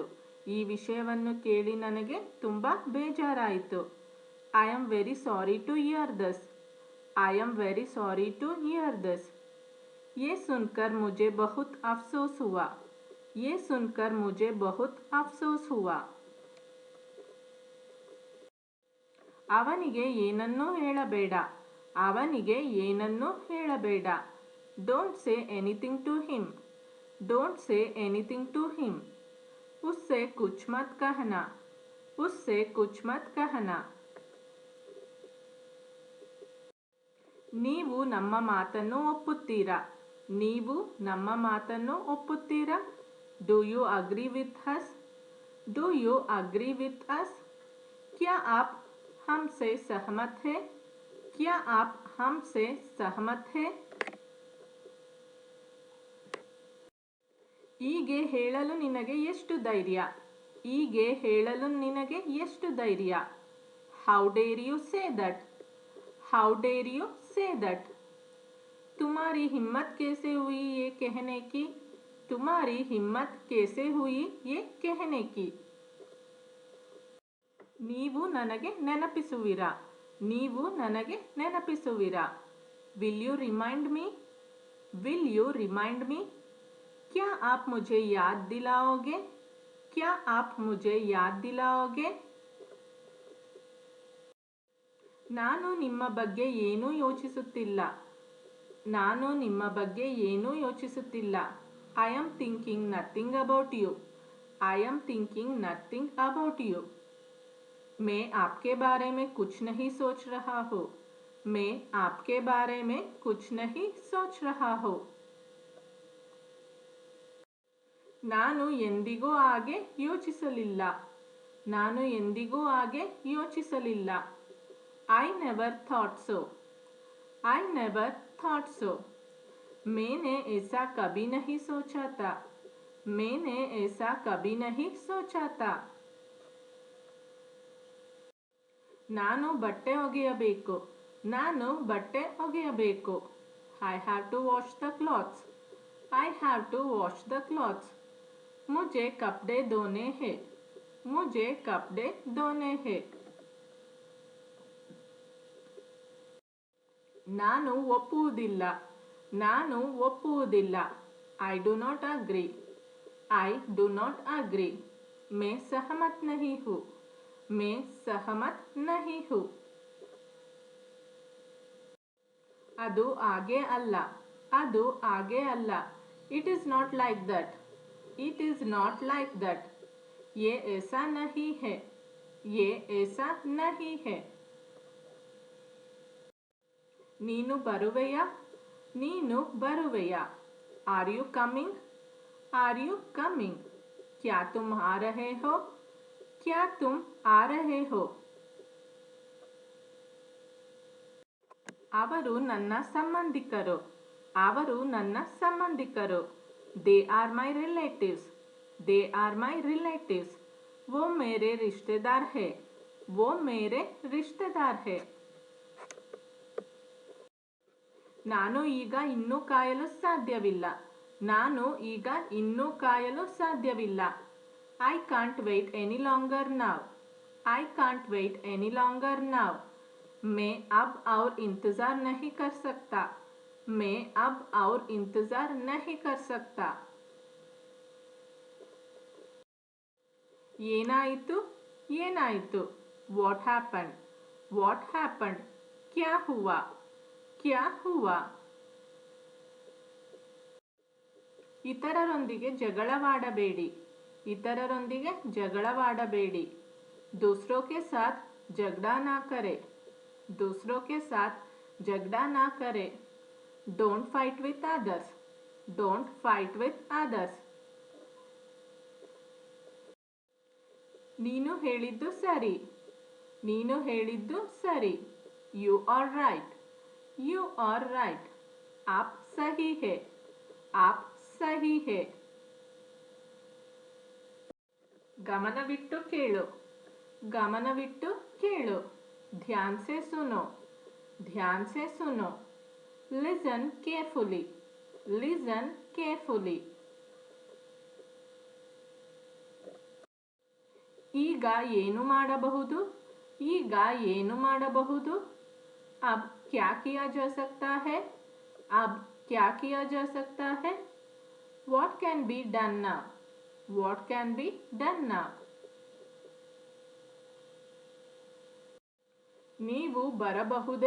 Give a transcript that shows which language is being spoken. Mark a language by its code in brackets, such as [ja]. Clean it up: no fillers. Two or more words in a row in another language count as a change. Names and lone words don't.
[kn] ಈ ವಿಷಯವನ್ನು ಕೇಳಿ ನನಗೆ ತುಂಬ ಬೇಜಾರಾಯಿತು. [en] I am very sorry to hear this. I am very sorry to hear this. [hi] ये सुनकर मुझे बहुत अफसोस हुआ. ये सुनकर मुझे बहुत अफसोस हुआ. [kn] ಅವನಿಗೆ ಏನನ್ನೂ ಹೇಳಬೇಡ. ಅವನಿಗೆ ಏನನ್ನೂ ಹೇಳಬೇಡ. [en] Don't say anything to him. Don't say anything to him. [hi] उससे कुछ मत कहना. उससे कुछ मत कहना. [kn] ನೀವು ನಮ್ಮ ಮಾತನ್ನು ಒಪ್ಪುತ್ತೀರಾ. ನೀವು ನಮ್ಮ ಮಾತನ್ನು ಒಪ್ಪುತ್ತೀರಾ. [en] Do you agree with us. Do you agree with us. [hi] क्या आप हमसे सहमत है. क्या आप हमसे सहमत है. [kn] ಹೀಗೆ ಹೇಳಲು ನಿನಗೆ ಎಷ್ಟು ಧೈರ್ಯ. ಹೀಗೆ ಹೇಳಲು ನಿನಗೆ ಎಷ್ಟು ಧೈರ್ಯ. [en] How dare you say that. How dare you say that. [hi] तुम्हारी हिम्मत कैसे हुई ये कहने की. तुम्हारी हिम्मत कैसे हुई ये कहने की. [kn] ನೀವು ನನಗೆ ನೆನಪಿಸುವಿರಾ. ನೀವು ನನಗೆ ನೆನಪಿಸುವಿರಾ. [en] Will you remind me. Will you remind me. [hi] क्या आप मुझे याद दिलाओगे. क्या आप मुझे याद दिलाओगे. [kn] ನಾನು ನಿಮ್ಮ ಬಗ್ಗೆ ಏನೂ ಯೋಚಿಸುತ್ತಿಲ್ಲ. ನಾನು ನಿಮ್ಮ ಬಗ್ಗೆ ಏನೂ ಯೋಚಿಸುತ್ತಿಲ್ಲ. [en] I am thinking nothing about you. I am thinking nothing about you. [hi] मैं आपके बारे में कुछ नहीं सोच रहा हूँ. मैं आपके बारे में कुछ नहीं सोच रहा हूँ. [kn] ನಾನು ಎಂದಿಗೂ ಹಾಗೆ ಯೋಚಿಸಲಿಲ್ಲ. ನಾನು ಎಂದಿಗೂ ಹಾಗೆ ಯೋಚಿಸಲಿಲ್ಲ. [en] I never thought so. I never thought so. [hi] मैंने ऐसा कभी नहीं सोचा था. मैंने ऐसा कभी नहीं सोचा था. [kn] ನಾನು ಬಟ್ಟೆ ಒಗೆಯಬೇಕು. ನಾನು ಬಟ್ಟೆ ಒಗೆಯಬೇಕು. [en] I have to wash the clothes. I have to wash the clothes. [hi] मुझे कपड़े धोने हैं. मुझे कपड़े धोने हैं. [kn] ನಾನು ಒಪ್ಪುವುದಿಲ್ಲ. ನಾನು ಒಪ್ಪುವುದಿಲ್ಲ. [en] I do not agree. I do not agree. [hi] मैं सहमत नहीं हूँ. मैं सहमत नहीं हूँ. [kn] ಅದು ಹಾಗೆ ಅಲ್ಲ. ಅದು ಹಾಗೆ ಅಲ್ಲ. [en] It is not like that. It is not like that. [hi] ये ऐसा नहीं है. ये ऐसा नहीं है. [kn] ನೀನು ಬರುವೆಯಾ. ನೀನು ಬರುವೆಯಾ. [en] Are you coming. Are you coming. [hi] क्या तुम आ रहे हो. क्या तुम आ रहे हो. [kn] ಅವರು ನನ್ನ ಸಂಬಂಧಿಕರು. ಅವರು ನನ್ನ ಸಂಬಂಧಿಕರು. [en] They are my relatives. They are my relatives. [hi] वो मेरे रिश्तेदार है. वो मेरे रिश्तेदार है. [kn] ನಾನು ಈಗ ಇನ್ನೂ ಕಾಯಲು ಸಾಧ್ಯವಿಲ್ಲ. ನಾನು ಈಗ ಇನ್ನೂ ಕಾಯಲು ಸಾಧ್ಯವಿಲ್ಲ. [en] I can't wait any longer now. I can't wait any longer now. [hi] मैं अब और इंतज़ार नहीं कर सकता. मैं अब और इंतज़ार नहीं कर सकता. [kn] ಏನಾಯಿತು. ಏನಾಯಿತು. [en] What happen. What happen. [hi] क्या हुआ. क्या हुआ. [kn] ಇತರರೊಂದಿಗೆ ಜಗಳವಾಡಬೇಡಿ. ಇತರರೊಂದಿಗೆ ಜಗಳವಾಡಬೇಡಿ. [hi] दूसरों के साथ झगड़ा ना करे. दूसरों के साथ झगड़ा ना करे. [en] Don't fight with others. Don't fight with others. [kn] ನೀನು ಹೇಳಿದ್ದು ಸರಿ. ನೀನು ಹೇಳಿದ್ದು ಸರಿ. [en] You are right. You are right. [hi] आप सही है. आप सही है. [kn] ಗಮನವಿಟ್ಟು ಕೇಳು. ಗಮನವಿಟ್ಟು ಕೇಳು. [hi] ध्यान से सुनो. ध्यान से सुनो. [en] Listen carefully. Listen carefully. [kn] ಈಗ ಏನು ಮಾಡಬಹುದು. ಈಗ ಏನು ಮಾಡಬಹುದು. [hi] अब क्या किया जा सकता है. अब क्या किया जा सकता है. [en] What can be done now. What can be done now. [kn] ನೀವು ಬರಬಹುದೇ.